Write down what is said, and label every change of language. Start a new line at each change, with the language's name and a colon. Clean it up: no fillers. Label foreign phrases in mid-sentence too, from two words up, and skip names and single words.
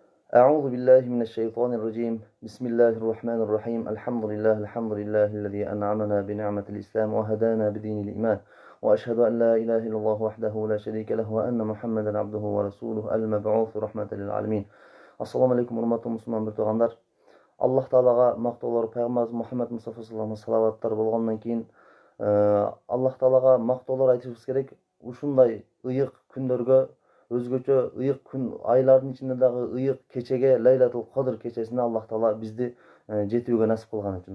Arabic: أعوذ بالله من الشيطان الرجيم بسم الله الرحمن الرحيم الحمد لله الذي أنعمنا بنعمة الإسلام وهدانا بدين الإيمان وأشهد أن لا إله إلا الله وحده لا شريك له وأن محمدا عبده ورسوله المبعوث رحمة للعالمين. السلام عليكم
Kyrgyz: урматтуу мусулман биртугандар. Аллах Таалага мактоолор, пайгамбарыбыз Мухаммад Мустафа
Arabic: صلى الله عليه
Kyrgyz: салаваттар болгондон кийин Аллах Таалага мактоолор айтышыбыз керек. Ушундай ыйык күндөргө, өзгөчө ыйык күн айлардын ичинде дагы ыйык кечеге, Лайлатул Кадр кечесине Аллах Таала бизди жетүүгө насип кылган үчүн.